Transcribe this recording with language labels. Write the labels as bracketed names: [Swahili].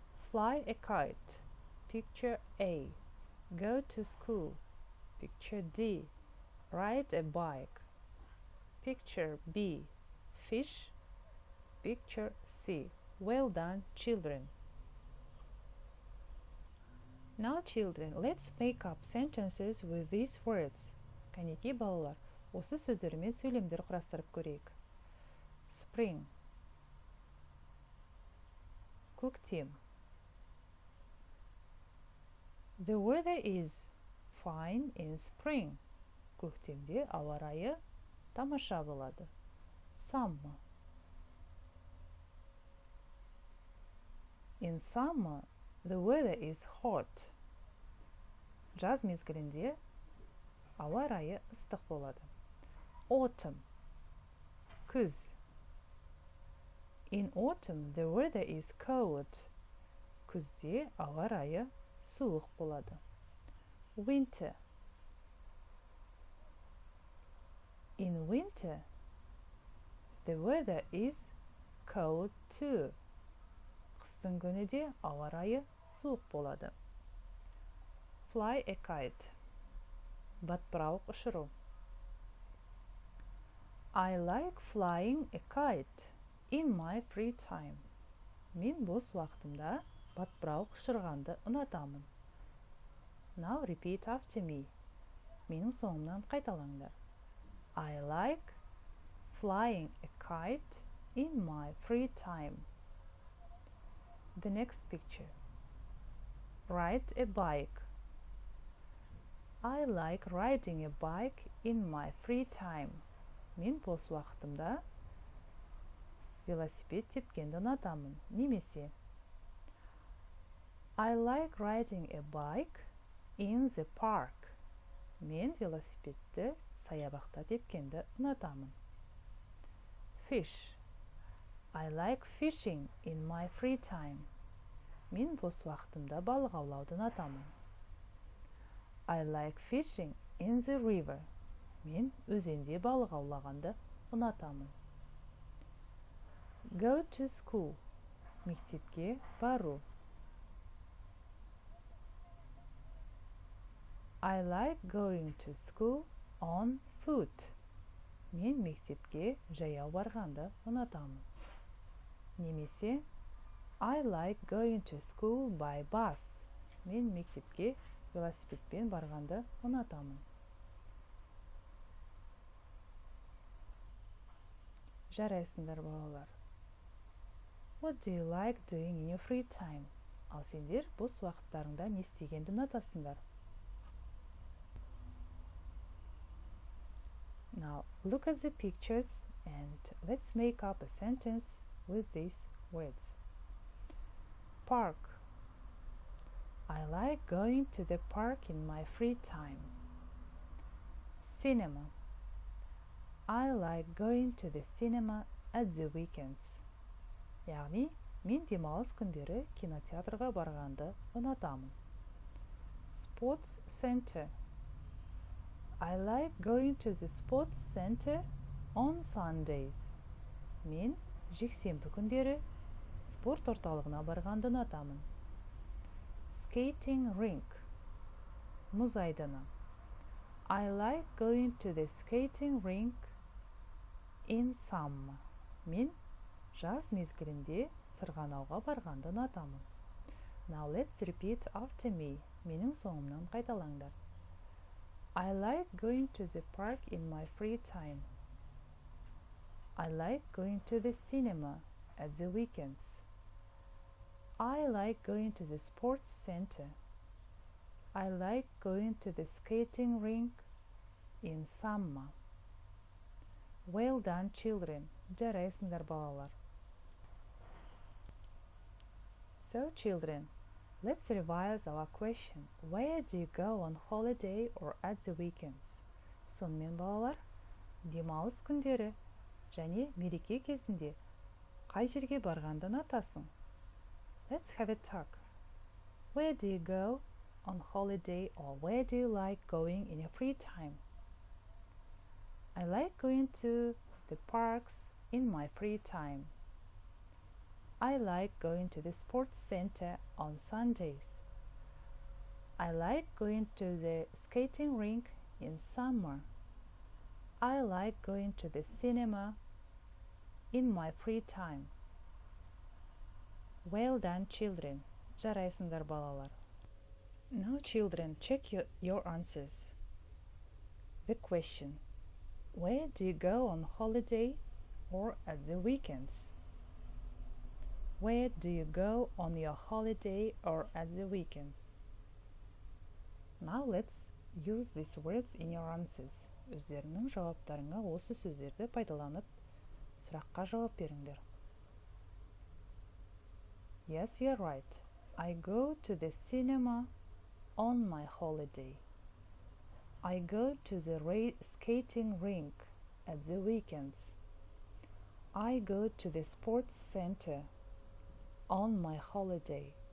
[English] Fly a kite, picture A. Go to school, picture D. Ride a bike, picture B. Fish, picture C. Well done, children. Now, children, let's make up sentences with these words. [Kazakh] Кәнеки балалар, осы сөздермен сөйлемдер құрастырып көрейік. [English] Spring, көктем. The weather is fine in spring. [Kazakh] Көктемде ауа райы тамаша болады. [English] Summer. In summer, the weather is hot. [Kazakh] Жаз мезгілінде ауа райы ыстық болады. [English] Autumn, күз. In autumn, the weather is cold. [Kazakh] Күзде ауа райы суық болады. [English] Winter. In winter, the weather is cold too. [Kazakh] Қыстың күніде ауа райы суық болады. [English] Fly a kite. [Kazakh] Батпырауық ұшыру. [English] I like flying a kite in my free time. [Kazakh] Мен бос уақытымда батпырауық ұшырғанды ұнатамын. [English] Now repeat after me. [Kazakh] Менің соңымнан қайталаңдар. [English] I like flying a kite in my free time. The next picture. ride a bike. I like riding a bike in my free time. [Kazakh] Мен бос уақытымда велосипед тепкенді ұнатамын. Немесе [English] I like riding a bike in the park. [Kazakh] Мен велосипедті саябақта тепкенді ұнатамын. [English] Fish. I like fishing in my free time. [Kazakh] Мен бос уақытымда балық аулауды ұнатамын. [English] I like fishing in the river. [Kazakh] Мен өзенде балық аулағанды ұнатамын. [English] Go to school. [Kazakh] Мектепке бару. [English] I like going to school on foot. [Kazakh] Мен мектепке жаяу барғанды ұнатамын. Немесе [English] I like going to school by bus. [Kazakh] Мен мектепке велосипедпен барғанды ұнатамын. Жарайсыңдар балалар. [English] What do you like doing in your free time? [Kazakh] Ал сендер бос уақыттарыңда не істегенді ұнатасыңдар? [English] Now look at the pictures and let's make up a sentence with these words. Park. I like going to the park in my free time. Cinema. I like going to the cinema at the weekends. [Kazakh] Яғни, мен демалыс күндері кинотеатрға барғанды ұнатамын. [English] Sports center. I like going to the sports center on Sundays. [Kazakh] Мен жексенбі күндері спорт орталығына барғанды ұнатамын. [English] Skating rink. [Kazakh] Мұз айдыны. [English] I like going to the skating rink in summer. [Kazakh] Мен жаз мезгілінде сырғанауға барғанды ұнатамын. [English] Now let's repeat after me. [Kazakh] Менің соңымнан қайталаңдар. [English] I like going to the park in my free time. I like going to the cinema at the weekends. I like going to the sports center. I like going to the skating rink in summer. Well done, children. [Kazakh] Жарайсыңдар балалар. [English] So, children, let's revise our question. Where do you go on holiday or at the weekends? [Kazakh] Сонымен балалар, демалыс күндері және мереке кезінде қай жерге барғанды ұнатасың? [English] Let's have a talk. Where do you go on holiday or where do you like going in your free time? I like going to the parks in my free time. I like going to the sports center on Sundays. I like going to the skating rink in summer. I like going to the cinema in my free time. Well done, children. [Kazakh] Жарайсыңдар балалар. [English] Now, children, check your answers. The question. Where do you go on holiday or at the weekends? Where do you go on your holiday or at the weekends? Now let's use these words in your answers. [Kazakh] Өздеріңнің жауаптарыңа осы сөздерді пайдаланып, сұраққа жауап беріңдер. [English] Yes, you're right. I go to the cinema on my holiday. I go to the skating rink at the weekends. I go to the sports center on my holiday.